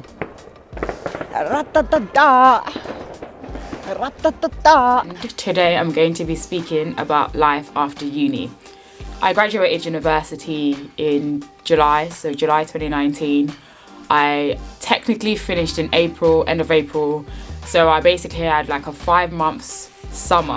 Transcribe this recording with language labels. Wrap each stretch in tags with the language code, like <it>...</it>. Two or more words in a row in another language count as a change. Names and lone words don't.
<en>Ra-ta-ta-ta. Ra-ta-ta-ta. Today I'm going to be speaking about life after uni. I graduated university in July, so July 2019. I technically finished in April, end of April. So I basically had like a 5 months summer.</en>